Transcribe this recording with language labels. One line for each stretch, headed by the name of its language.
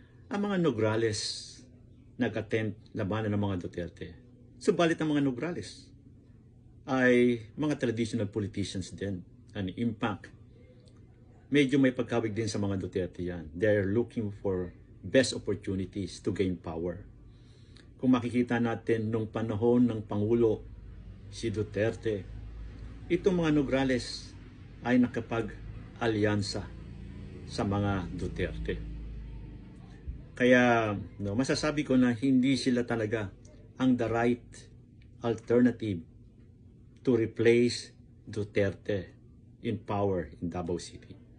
Filipino: Ang mga Nograles nag-attempt labanan ng mga Duterte. Subalit ang mga Nograles ay mga traditional politicians din.
English: And in fact,
Filipino: medyo may pagkawig din sa mga Duterte yan.
English: They're looking for best opportunities to gain power.
Filipino: Kung makikita natin nung panahon ng Pangulo si Duterte, itong mga Nograles ay nakapag-alyansa sa mga Duterte. Kaya masasabi ko na hindi sila talaga ang
English: the right alternative to replace Duterte in power in Davao City.